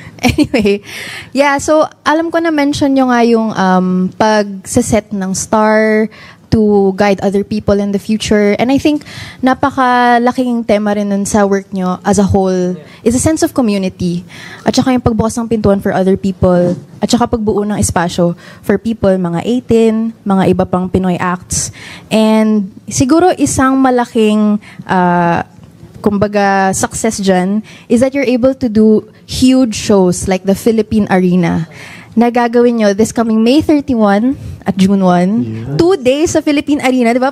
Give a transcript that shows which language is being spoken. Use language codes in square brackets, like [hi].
[en] Anyway, yeah, so [tl] alam ko na mention nyo nga yung pag-set ng [en] star to guide other people in the future. And I think [tl] napakalaking tema rin nun sa [en] work nyo as a whole is a sense of community. [tl] At saka yung pagbukas ng pintuan [en] for other people. [tl] At saka pagbuo ng espasyo [en] for people, [tl] mga 18, mga iba pang Pinoy acts. [en] And [tl] siguro isang malaking kumbaga [en] success dyan is that you're able to do huge shows like the Philippine Arena [tl] na gagawin nyo [en] this coming May 31 at June 1. 2 days sa Philippine Arena. [tl] Diba?